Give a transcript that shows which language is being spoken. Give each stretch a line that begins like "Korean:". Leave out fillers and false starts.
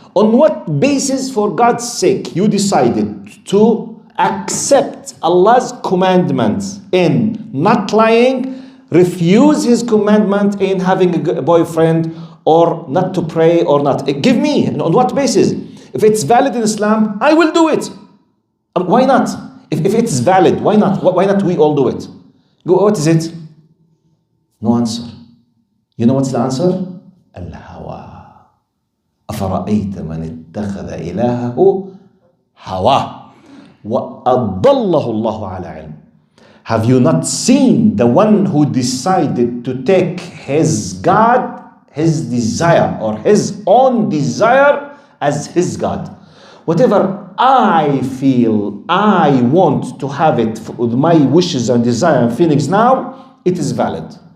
English: On what basis, for God's sake, you decided to accept Allah's commandments in not lying, refuse His commandment in having a boyfriend, or not to pray, or not? Give me, on what basis? If it's valid in Islam, I will do it. Why not? If it's valid, why not? Why not we all do it? What is it? No answer. You know what's the answer?
Arabic: الهوى. أفرأيت من اتخذ إلهه هواه وأضله الله على علم.
English: Have you not seen the one who decided to take his God, his desire, or his own desire as his God? Whatever I feel, I want to have it with my wishes and desire and feelings now, it is valid.